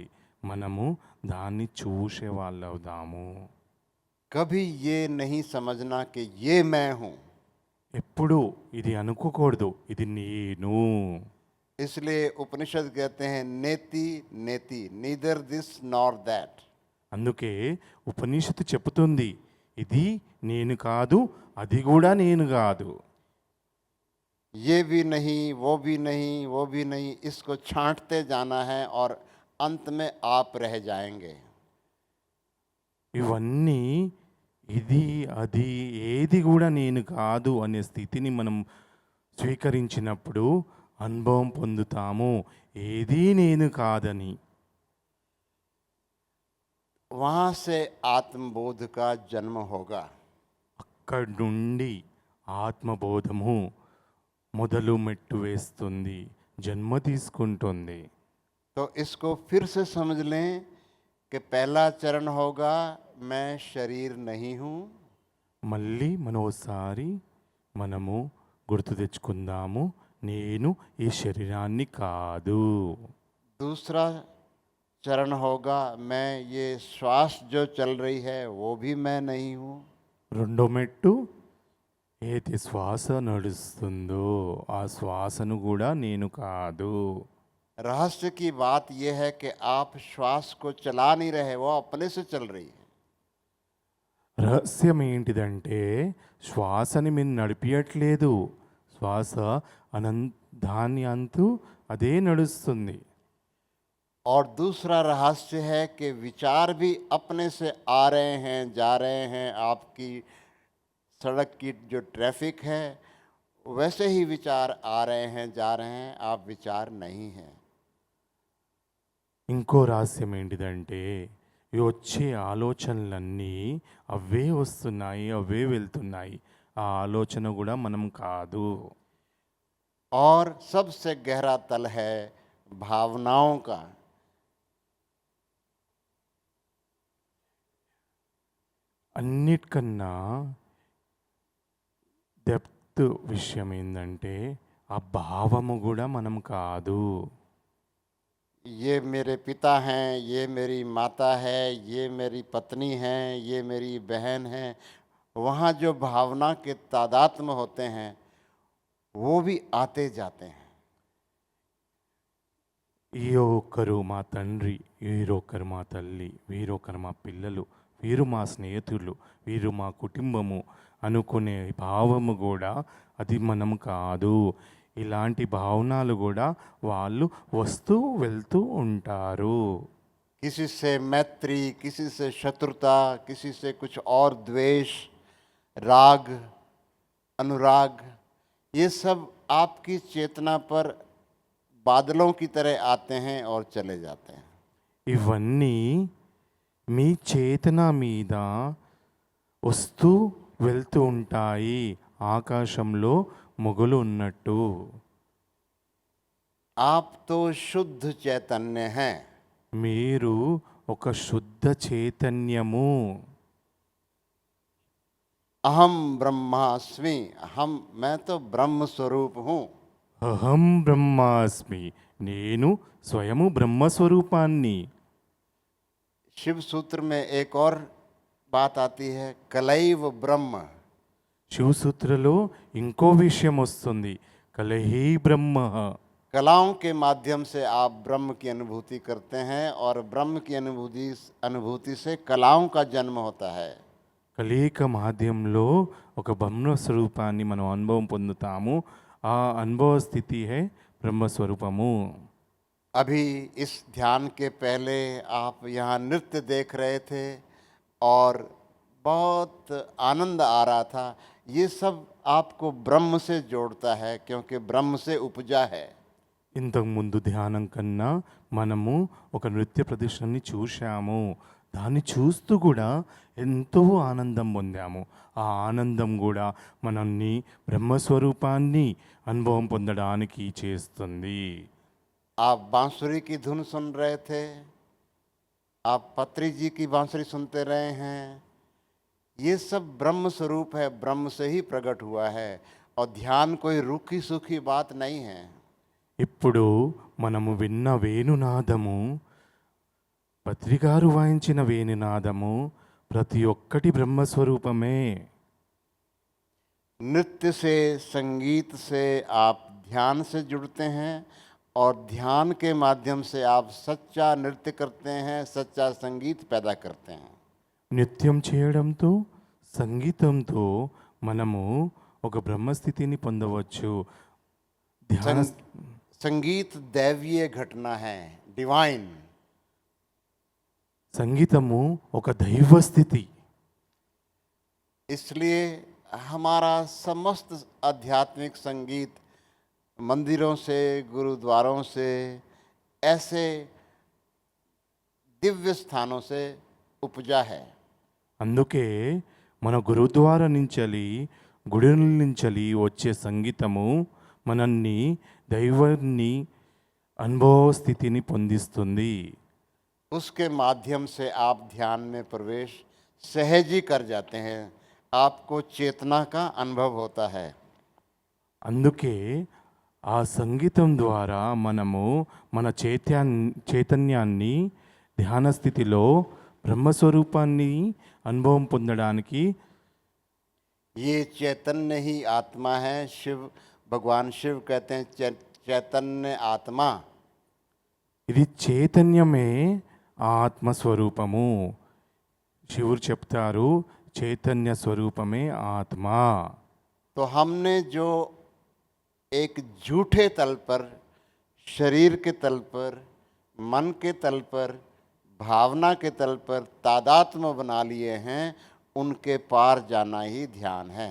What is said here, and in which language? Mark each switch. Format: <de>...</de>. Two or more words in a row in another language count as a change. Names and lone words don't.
<te>మనము దాన్ని చూసే వాళ్ళవుదాము.</te> <hi>कभी ये नहीं समझना कि ये मैं हूँ।</hi> <te>ఎప్పుడు ఇది అనుకోకూడదు, ఇది నేను.</te> <hi>इसलिए उपनिषद कहते हैं</hi> <sa>नेति नेति,</sa> <en>neither this nor that.</en> <te>అందుకే ఉపనిషత్తు చెబుతుంది ఇది నేను కాదు, అది కూడా నేను కాదు.</te> <hi>ये भी नहीं, वो भी नहीं, वो भी नहीं, इसको छांटते जाना है और अंत में आप रह जाएंगे।</hi> <te>ఇవన్నీ ఇది అది ఏది కూడా నేను కాదు అనే స్థితిని మనం స్వీకరించినప్పుడు అనుభవం పొందుతాము, ఏది నేను కాదని.</te> <hi>वहाँ से आत्मबोध का जन्म होगा।</hi> <te>అక్కడి నుండి ఆత్మబోధము మొదలు మెట్టు వేస్తుంది, జన్మ తీసుకుంటుంది.</te> <hi>तो इसको फिर से समझ लें कि पहला चरण होगा मैं शरीर नहीं हूँ।</hi> <te>మళ్ళీ మనోసారి మనము గుర్తు తెచ్చుకుందాము, నేను ఈ శరీరాన్ని కాదు.</te> <hi>दूसरा चरण होगा मैं ये श्वास जो चल रही है वो भी मैं नहीं हूँ।</hi> <te>రెండో మెట్టు, ఏది శ్వాస నడుస్తుందో ఆ శ్వాసను కూడా నేను కాదు.</te> <hi>रहस्य की बात यह है कि आप श्वास को चला नहीं रहे, वो अपने से चल रही है।</hi> <te>రహస్యం ఏంటిదంటే శ్వాసని మీరు నడిపియట్లేదు, శ్వాస దాని అంతు అదే నడుస్తుంది.</te> <hi>और दूसरा रहस्य है कि विचार भी अपने से आ रहे हैं जा रहे हैं। आपकी सड़क की जो ट्रैफिक है वैसे ही विचार आ रहे हैं जा रहे हैं, आप विचार नहीं हैं।</hi> <te>ఇంకో రహస్యం ఏంటిదంటే ఈ వచ్చే ఆలోచనలన్నీ అవే వస్తున్నాయి, అవే వెళ్తున్నాయి, ఆ ఆలోచన కూడా మనం కాదు.</te> <hi>और सबसे गहरा तल है भावनाओं का।</hi> <te>అన్నిటికన్నా డెప్త్ విషయం ఏంటంటే ఆ భావము కూడా మనం కాదు.</te> <hi>ये मेरे पिता हैं, ये मेरी माता है, ये मेरी पत्नी है, ये मेरी बहन है, वहाँ जो भावना के तादात्म्य होते हैं वो भी आते जाते हैं।</hi> <te>ఈ ఒక్కరు మా తండ్రి, వీరొక్కరు మా తల్లి, వీరొక్కరు మా పిల్లలు, వీరు మా స్నేహితులు, వీరు మా కుటుంబము అనుకునే భావము కూడా అది మనం కాదు. ఇలాంటి భావనలు కూడా వాళ్ళు వస్తూ వెళ్తూ ఉంటారు.</te> <hi>किसी से मैत्री, किसी से शत्रुता, किसी से कुछ और द्वेष, राग, अनुराग, ये सब आपकी चेतना पर बादलों की तरह आते हैं और चले जाते हैं।</hi> <te>ఇవన్నీ మీ చేతన మీద వస్తూ వెళ్తూ ఉంటాయి, ఆకాశంలో మొగలు ఉన్నట్టు.</te> <hi>आप तो शुद्ध चैतन्य हैं।</hi> <te>మీరు ఒక శుద్ధ చైతన్యము.</te> <sa>अहम ब्रह्मास्मि,</sa> <hi>मैं तो ब्रह्म स्वरूप हूँ।</hi> <sa>అహం బ్రహ్మాస్మి,</sa> <te>నేను స్వయము బ్రహ్మస్వరూపాన్ని.</te> <hi>शिव सूत्र में एक और बात आती है,</hi> <sa>कलैव ब्रह्म।</sa> <te>శివసూత్రలో इंको విషయం వస్తుంది,</te> <sa>కలహి బ్రహ్మ.</sa> <hi>कलाओं के माध्यम से आप ब्रह्म की अनुभूति करते हैं और ब्रह्म की अनुभूति से कलाओं का जन्म होता है।</hi> <te>కలయిక మాధ్యంలో ఒక బ్రహ్మ స్వరూపాన్ని మనం అనుభవం పొందుతాము, ఆ అనుభవ స్థితి है బ్రహ్మస్వరూపము.</te> <hi>अभी इस ध्यान के पहले आप यहाँ नृत्य देख रहे थे और बहुत आनंद आ रहा था। ये सब आपको ब्रह्म से जोड़ता है क्योंकि ब्रह्म से उपजा है।</hi> <te>ఇంతకుముందు ధ్యానం కన్నా మనము ఒక నృత్య ప్రదర్శనని చూశాము, దాన్ని చూస్తూ కూడా ఎంతో ఆనందం పొందాము. ఆ ఆనందం కూడా మనల్ని బ్రహ్మస్వరూపాన్ని అనుభవం పొందడానికి చేస్తుంది.</te> <hi>आप बांसुरी की धुन सुन रहे थे, आप पत्री जी की बांसुरी सुनते रहे हैं। ये सब ब्रह्म स्वरूप है, ब्रह्म से ही प्रकट हुआ है और ध्यान कोई रूखी सूखी बात नहीं है।</hi> <te>ఇప్పుడు మనము విన్న వేణునాదము, పత్రికారు వాయించిన వేణునాదము ప్రతి ఒక్కటి బ్రహ్మస్వరూపమే.</te> <hi>नृत्य से, संगीत से आप ध्यान से जुड़ते हैं और ध्यान के माध्यम से आप सच्चा नृत्य करते हैं, सच्चा संगीत पैदा करते हैं।</hi> <te>నృత్యం చేయడంతో, సంగీతంతో మనము ఒక బ్రహ్మస్థితిని పొందవచ్చు. ధ్యాన</te> <hi>संगीत दैवीय घटना है, डिवाइन।</hi> <te>సంగీతము ఒక దైవస్థితి.</te> <hi>इसलिए हमारा समस्त आध्यात्मिक संगीत मंदिरों से, गुरुद्वारों से, ऐसे दिव्य स्थानों से उपजा है।</hi> <te>అందుకే మన గురుద్వారా నుంచలి, గుడి నుంచలి వచ్చే సంగీతము మనల్ని దైవాన్ని అనుభవ స్థితిని పొందిస్తుంది.</te> <hi>उसके माध्यम से आप ध्यान में प्रवेश सहज ही कर जाते हैं, आपको चेतना का अनुभव होता है।</hi> <te>అందుకే ఆ సంగీతం ద్వారా మనము మన చైతన్యాన్ని ధ్యాన స్థితిలో బ్రహ్మస్వరూపాన్ని అనుభవం పొందడానికి</te> <hi>ये चैतन्य ही आत्मा है। भगवान शिव कहते हैं चैतन्य आत्मा।</hi> <te>ఇది చైతన్యమే ఆత్మస్వరూపము. శివుడు చెప్తారు చైతన్య స్వరూపమే ఆత్మ.</te> <hi>तो हमने जो एक झूठे तल पर, शरीर के तल पर, मन के तल पर, भावना के तल पर तादात्म्य बना लिए हैं, उनके पार जाना ही ध्यान है।</hi>